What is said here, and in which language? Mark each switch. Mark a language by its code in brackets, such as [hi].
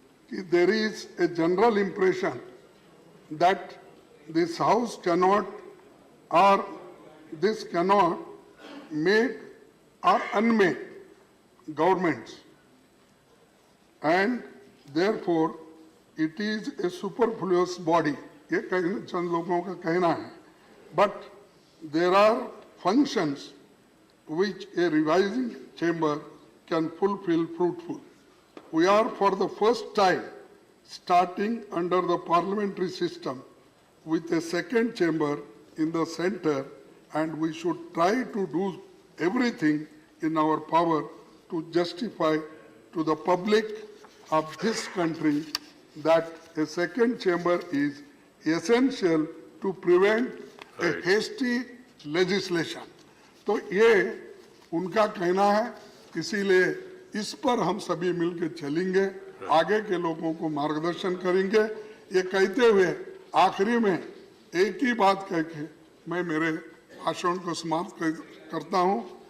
[en] कि there is a general impression that this house cannot or this cannot make or unmake governments and therefore it is a superfluous body, [hi] ये चंद लोगों का कहना है। [en] But there are functions which a revising chamber can fulfill fruitful. We are for the first time starting under the parliamentary system with a second chamber in the center, and we should try to do everything in our power to justify to the public of this country that a second chamber is essential to prevent a hasty legislation. [hi] तो ये उनका कहना है, इसीलिए इस पर हम सभी मिलकर चलेंगे, आगे के लोगों को मार्गदर्शन करेंगे। ये कहते हुए आखिरी में एक ही बात कह के मैं मेरे भाषण को समाप्त करता हूँ।